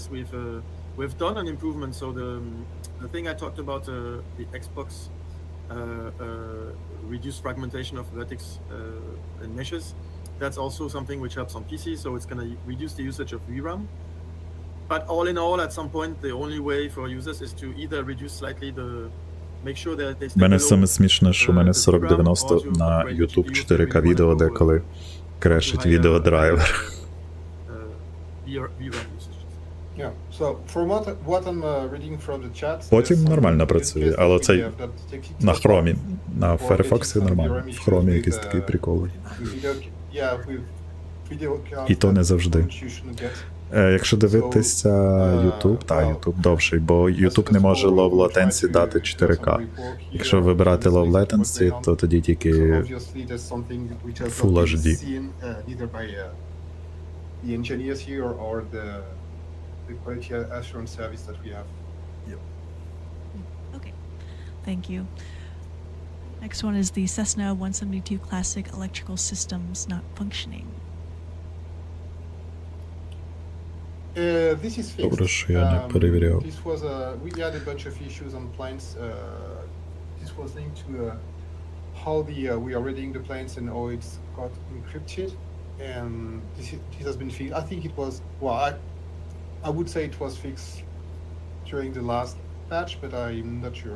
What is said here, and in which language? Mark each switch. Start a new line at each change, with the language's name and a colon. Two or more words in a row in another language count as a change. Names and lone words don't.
English: We've done an improvement. So the thing I talked about, the Xbox reduced fragmentation of vertex and meshes, that's also something which helps on PC. So it's going to reduce the usage of VRAM. But all in all, at some point, the only way for users is to either reduce slightly make sure that they stay
Ukrainian: Мене
English: below,
Ukrainian: саме смішне, що в мене 4090 на YouTube 4К відео деколи крешить відеодрайвер.
English: VRAM usage. Yeah. So from what I'm reading from the chat,
Ukrainian: Потім нормально працює, але це на хромі. На Firefox нормально. В хромі якийсь такий прикол. І то не завжди. Якщо дивитися YouTube, YouTube довший, бо YouTube не може
English: low latency
Ukrainian: дати 4К. Якщо вибирати
English: low latency,
Ukrainian: то тоді тільки
English: Full HD. The engineers here or the quality assurance service that we have. Okay, thank you. Next one is the Cessna 172 Classic electrical systems not functioning. This is fixed.
Ukrainian: Добре, що я не перевіряв.
English: This was we had a bunch of issues on planes. This was linked to how we are reading the planes and how it's got encrypted. And this has been fixed. I think it was, well, I would say it was fixed during the last patch, but I'm not sure.